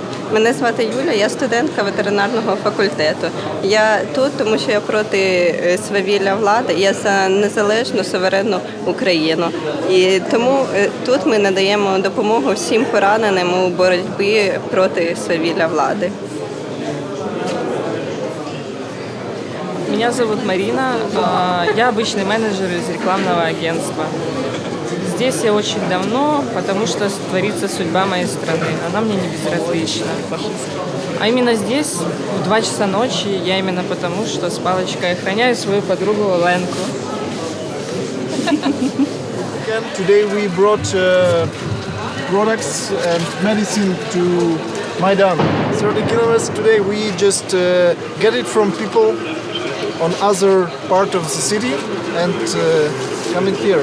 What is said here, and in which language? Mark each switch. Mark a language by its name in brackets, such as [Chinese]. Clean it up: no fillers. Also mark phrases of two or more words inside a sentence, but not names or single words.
[Ukrainian] Мене звати Юля, я студентка ветеринарного факультету. Я тут, тому що я проти свавілля влади, я за незалежну, суверенну Україну. І тому тут ми надаємо допомогу всім пораненим у боротьбі проти свавілля влади. [Russian] Меня зовут Марина, я обычный менеджер из рекламного агентства. Здесь я очень давно, потому что творится судьба моей страны. Она мне не безразлична. А именно здесь, в 2 часа ночи, я именно потому, что с палочкой охраняю свою подругу Ленку. [English] Today we brought products and medicine to Майдан. 30 kilometers today we just get it from people on other part of the city and coming here.